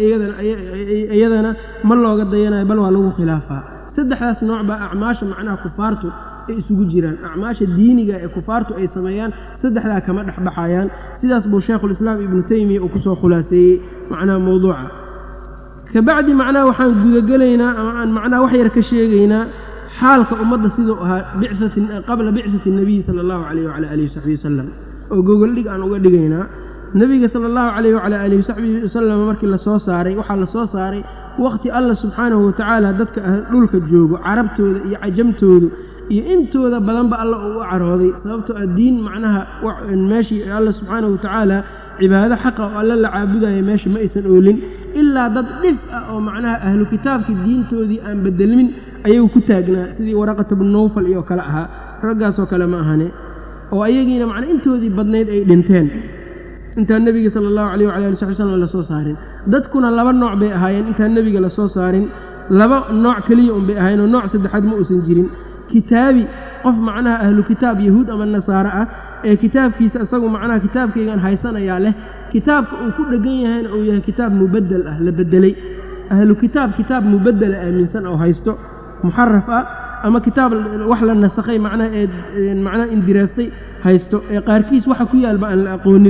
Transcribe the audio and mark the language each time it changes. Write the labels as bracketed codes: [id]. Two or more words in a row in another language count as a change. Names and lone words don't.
[so] iyadana ma looga dayanayo bal waa lagu khilaafaa saddexdaas nooc baa acmaasha macnaha kufaartu ay isugu jiraan acmaasha diiniga ee kufaartu ay sameeyaan saddexdaa kama dhexbaxayaan sidaas buu sheekhu islaam ibnu taymiya uu kusoo khulaaseeyey macnaha mawduuca kabacdi macnaha waxaan gudagelaynaa ama aan macnaha wax yar ka sheegaynaa xaalka ummadda siduu ahaa [ar] قبل بعثة النبي صلى الله عليه وآله وسلم [so] oo gogoldhig aan uga dhigaynaa nabiga [ar] صلى الله عليه وآله وسلم [so] markii la soo saaray waxa la soo saaray waqti [ar] الله سبحانه وتعالى [so] dadka dhulka joogo carabtooda iyo cajamtooda iyo intooda badanba Allah uu carooday sababtoo ah diin macnaha meeshii [ar] الله سبحانه وتعالى [so] cibaado xaqa oo alla la caabudayo meesha ma aysan oolin ilaa dad dhif ah oo macnaha ahlu kitaabki diintoodii aan bedelmin ayuu ku taagnaa sidii waraqat ibn nawfal iyo kala ahaa ragaas oo kale ma ahane oo ayagiina macnaha intoodii badneed ay dhinteen inta nabiga [ar] صلى الله عليه وآله وسلم [so] la soo saarin dadkuna laba nooc bay ahaayeen inta nabiga la soo saarin laba nooc kaliya bay ahaayeen nooc saddexaad ma uusan jirin kitaabi qof macnaha [ar] أهل الكتاب [so] yahuud ama nasaara ah ee kitaabkiisa asagu macnaha kitaabkaygan haysanaya leh kitaabka uu ku dhagan yahay oo yahay [ar] كتاب مبدل [so] ah la bedelay [ar] أهل كتاب مبدل [so] aaminsan oo haysto muharraf ah ama kitaab wax la nasakhay macnaha indiraastay haysto ee qaarkiis waxa ku yaalba aan la aqoonin